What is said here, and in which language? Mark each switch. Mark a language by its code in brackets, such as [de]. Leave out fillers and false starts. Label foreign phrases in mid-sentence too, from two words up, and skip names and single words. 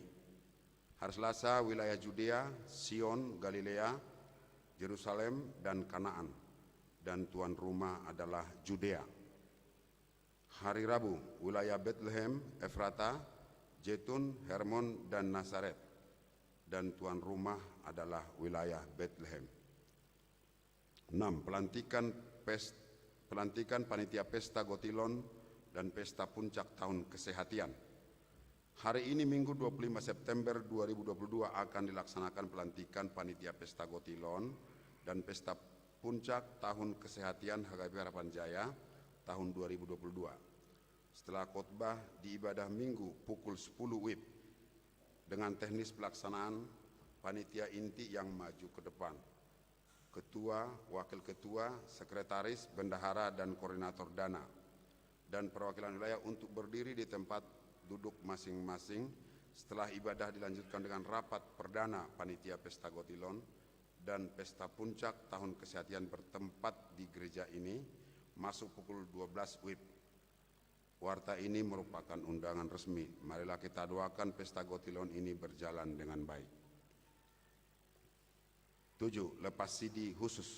[id] Hari Selasa wilayah Judea, Sion, Galilea, Yerusalem, dan Kanaan, dan tuan rumah adalah Judea. Hari Rabu wilayah Bethlehem, Efrata, Jetun, Hermon, dan Nazaret, dan tuan rumah adalah wilayah Bethlehem. 6. Pelantikan panitia pesta Gotilon dan pesta puncak tahun kesehatian. Hari ini Minggu 25 September 2022 akan dilaksanakan pelantikan panitia pesta Gotilon dan pesta puncak tahun kesehatian HKBP Harapan Jaya tahun 2022. Setelah khotbah di ibadah Minggu pukul 10 WIB dengan teknis pelaksanaan panitia inti yang maju ke depan. Ketua, wakil ketua, sekretaris, bendahara, dan koordinator dana, dan perwakilan wilayah untuk berdiri di tempat duduk masing-masing. Setelah ibadah dilanjutkan dengan rapat perdana panitia pesta Gotilon dan pesta puncak tahun kesehatian bertempat di gereja ini, masuk pukul 12 WIB. Warta ini merupakan undangan resmi. Marilah kita doakan pesta Gotilon ini berjalan dengan baik. 7. Lepas CD khusus.